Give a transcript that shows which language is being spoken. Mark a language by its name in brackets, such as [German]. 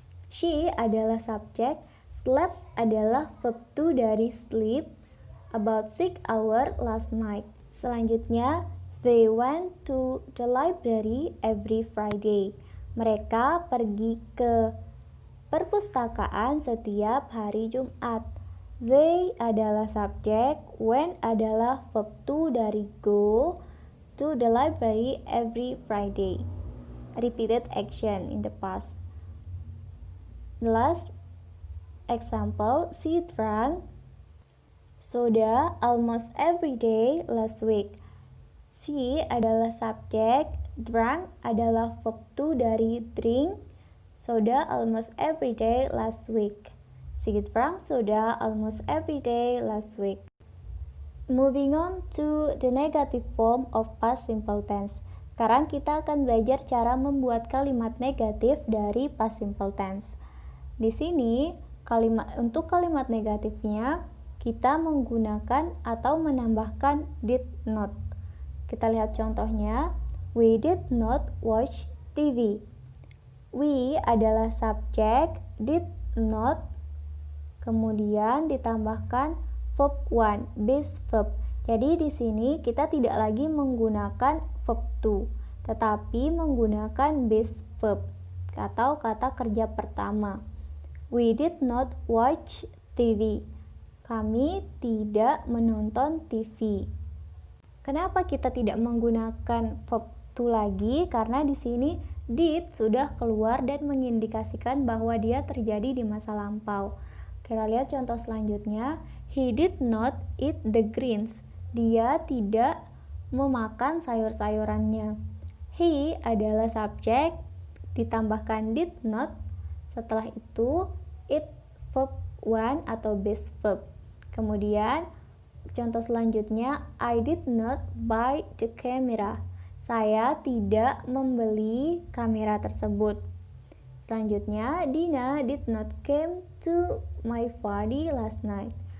[Indonesian] She adalah subjek, slept adalah verb to dari sleep, [English] about 6 hours last night. [Indonesian] Selanjutnya, [English] they went to the library every Friday. [Indonesian] Mereka pergi ke perpustakaan setiap hari Jumat. They adalah subjek, went adalah verb to dari [English] go to the library every Friday. Repeated action in the past. The last example, she drank soda almost every day last week. [Indonesian] She adalah subjek, drank adalah verb to dari drink, [English] soda almost every day last week. She drank soda almost every day last week. Moving on to the negative form of past simple tense. [Indonesian] Sekarang kita akan belajar cara membuat kalimat negatif dari past simple tense. Di sini, untuk kalimat negatifnya, kita menggunakan atau menambahkan did not. Kita lihat contohnya. [English] We did not watch TV. [Indonesian] We adalah subjek, did not, kemudian ditambahkan verb one, base verb. Jadi di sini kita tidak lagi menggunakan verb to, tetapi menggunakan base verb atau kata kerja pertama. [English] We did not watch TV. [Indonesian] Kami tidak menonton TV. Kenapa kita tidak menggunakan verb to lagi? Karena di sini did sudah keluar dan mengindikasikan bahwa dia terjadi di masa lampau. Kita lihat contoh selanjutnya. [English] He did not eat the greens. [Indonesian] Dia tidak memakan sayur-sayurannya. He adalah subjek, ditambahkan did not. Setelah itu, it verb one atau base verb. Kemudian contoh selanjutnya, [English] I did not buy the camera. [Indonesian] Saya tidak membeli kamera tersebut. Selanjutnya, [English] Dina did not came to my party last night.